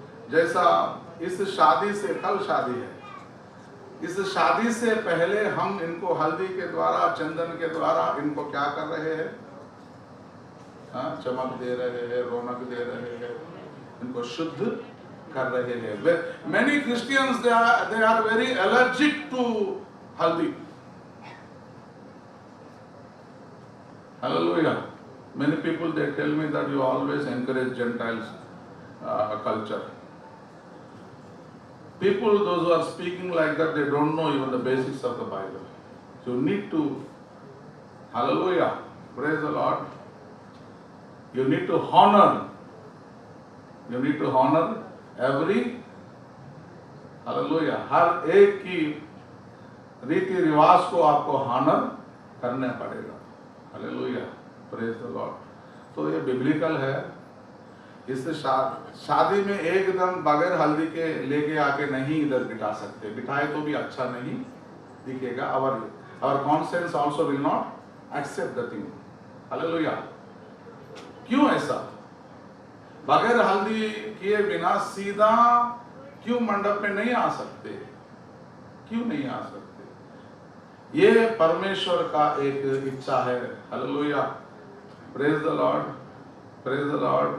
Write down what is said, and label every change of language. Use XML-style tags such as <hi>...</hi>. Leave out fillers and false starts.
<hi>जैसा इस शादी से, कल शादी है, इस शादी से पहले हम इनको हल्दी के द्वारा, चंदन के द्वारा इनको क्या कर रहे हैं? चमक दे रहे हैं, रौनक दे रहे हैं, इनको शुद्ध कर रहे हैं।</hi> <en>Many Christians they are very allergic to haldi. Hallelujah. Many people they tell me that you always encourage Gentiles culture. People, those who are speaking like that, they don't know even the basics of the Bible. So you need to, hallelujah, praise the Lord. You need to honor. You need to honor every,</en> <hi>hallelujah, हर एक की रीति रिवाज को आपको honor करना पड़ेगा। Hallelujah,</hi> <en>Praise the Lord.</en> <hi>तो ये बिब्लिकल है। इस शादी में एकदम बगैर हल्दी के लेके आके नहीं इधर बिठा सकते, बिठाए तो भी अच्छा नहीं दिखेगा।</hi> <en>our conscience also will not accept the thing।</en> <hi>Hallelujah. क्यों ऐसा? बगैर हल्दी किए बिना सीधा क्यों मंडप में नहीं आ सकते? क्यों नहीं आ सकते? ये परमेश्वर का एक इच्छा है। Hallelujah,</hi> <en>Praise the Lord, praise the Lord.</en>